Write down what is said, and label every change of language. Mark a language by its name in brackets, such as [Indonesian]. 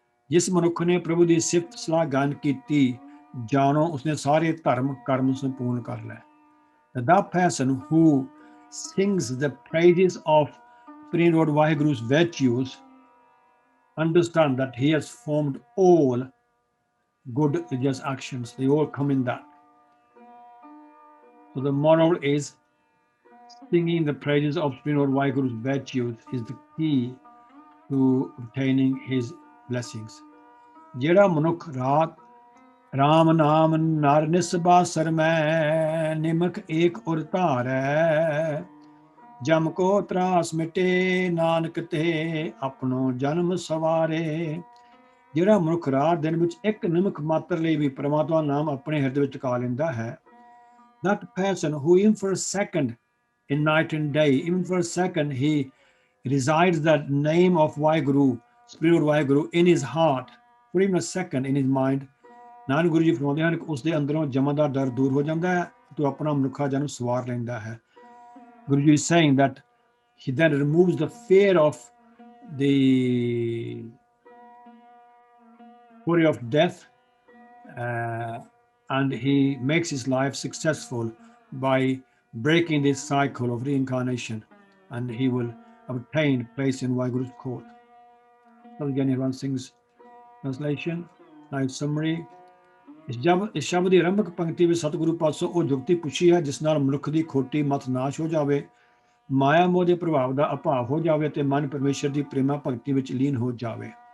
[Punjabi] ਜਿਸ ਮਨੁੱਖ ਨੇ ਪ੍ਰਭੂ ਦੀ ਸਿਫਤ ਸਲਾਹ ਗਾਨ ਕੀਤੀ, ਜਾਣੋ ਉਸਨੇ ਸਾਰੇ ਧਰਮ ਕਰਮ ਸੰਪੂਰਨ ਕਰ ਲਏ। [English] That person who sings the praises of Supreme Lord Vaheguru's virtues understand that he has formed all good religious actions. They all come in that. So the moral is, singing the praises of Supreme Lord Vaheguru's virtues is the key to obtaining his blessings. [Punjabi] ਜਿਹੜਾ ਮਨੁੱਖ ਰਾਤ ਰਾਮ ਨਾਮ ਨਰ ਨਿਸਬਾਸਰ ਮੈਂ, ਨਿਮਕ ਏਕ ਉਰ ਧਾਰੈ, ਜਮ ਕੋ ਤਰਾਸ ਮਿਟੇ ਨਾਨਕ ਤੇ ਆਪਣੋ ਜਨਮ ਸਵਾਰੇ। ਜਿਹੜਾ ਮਨੁੱਖ ਰਾਤ ਦਿਨ ਵਿੱਚ ਇੱਕ ਨਿਮਕ ਮਾਤਰ ਲਈ ਵੀ ਪਰਮਾਤਮਾ ਨਾਮ ਆਪਣੇ ਹਿਰਦੇ ਵਿੱਚ ਟਿਕਾ ਲੈਂਦਾ ਹੈ, [English] that person who even for a second in night and day, even for a second he resides that name of Vaheguru, Spirit Vaheguru in his heart, for even a second in his mind, [Punjabi] Nanak Guru ji ਫਰਮਾਉਂਦੇ ਹਨ ਕਿ ਉਸਦੇ ਅੰਦਰੋਂ ਜਮਨ ਦਾ ਡਰ ਦੂਰ ਹੋ ਜਾਂਦਾ ਹੈ, ਤੇ ਆਪਣਾ ਮਨੁੱਖਾ ਜਨਮ ਸਵਾਰ ਲੈਂਦਾ ਹੈ। [English] Guru Ji is saying that he then removes the fear of the worry of death, and he makes his life successful by breaking this cycle of reincarnation, and he will obtain place in Vaheguru's court. So again, he runs things translation, nice summary. [Punjabi] ਇਸ ਸ਼ਬਦ ਦੀ ਆਰੰਭਕ ਪੰਕਤੀ ਵਿੱਚ ਸਤਿਗੁਰੂ ਪਾਸੋਂ ਉਹ ਜੁਗਤੀ ਪੁੱਛੀ ਹੈ ਜਿਸ ਨਾਲ ਮਨੁੱਖ ਦੀ ਖੋਟੀ ਮਤ ਨਾਸ਼ ਹੋ ਜਾਵੇ, ਮਾਇਆ ਮੋਹ ਦੇ ਪ੍ਰਭਾਵ ਦਾ ਅਭਾਵ ਹੋ ਜਾਵੇ ਤੇ ਮਨ ਪਰਮੇਸ਼ਰ ਦੀ ਪ੍ਰੇਮਾ ਭਗਤੀ ਵਿੱਚ ਲੀਨ ਹੋ ਜਾਵੇ।